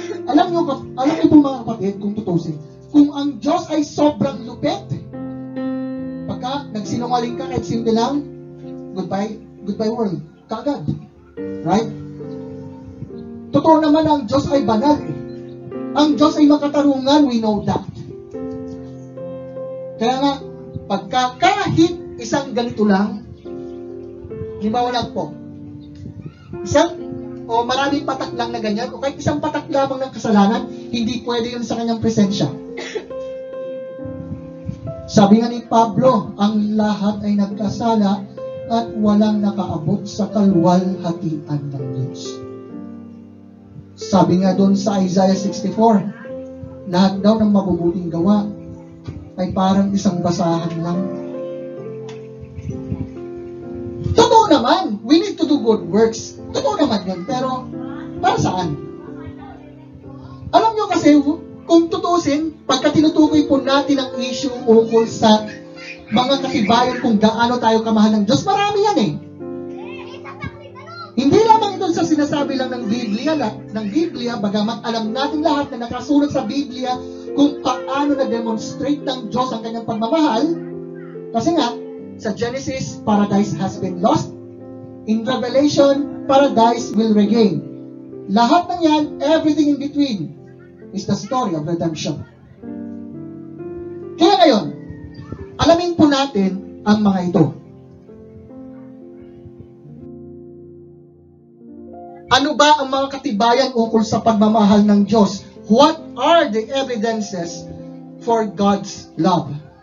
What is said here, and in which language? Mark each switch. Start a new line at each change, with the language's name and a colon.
Filipino: Alam niyo po mga kapatid, kung tutusin, kung ang Diyos ay sobrang lupit, pagka nagsinungaling ka kahit simple lang,
English: goodbye world,
Filipino: kaagad. Right? Totoo naman ang Diyos ay banal. Ang Diyos ay makatarungan,
English: we know that.
Filipino: Kaya nga, pagka kahit isang ganito lang, halimbawa lang po, o maraming patak lang na ganyan, o kahit isang patak lamang ng kasalanan, hindi pwede yun sa kanyang presensya. Sabi nga ni Pablo, ang lahat ay nagkasala at walang nakaabot sa kalwalhatian ng Diyos. Sabi nga doon sa Isaiah 64, lahat daw ng mabubuting gawa ay parang isang basahan lang. Totoo naman,
English: we need to do good works.
Filipino: Totoo naman yun, pero para saan? Alam nyo kasi, kung tutusin, pagka tinutukoy po natin ang issue ukol sa mga katibayan kung gaano tayo kamahal ng Diyos, marami yan eh. Hindi lamang ito sa sinasabi lang ng Biblia, bagamat alam natin lahat na nakasulat sa Biblia kung paano na-demonstrate ng Diyos ang kanyang pagmamahal. Kasi nga, sa
English: Genesis, paradise has been lost. In Revelation, paradise will regain.
Filipino: Lahat ng yan,
English: everything in between, is the story of redemption.
Filipino: Kaya ngayon, alamin po natin ang mga ito. Ano ba ang mga katibayan ukol sa pagmamahal ng Diyos?
English: What are the evidences for God's love?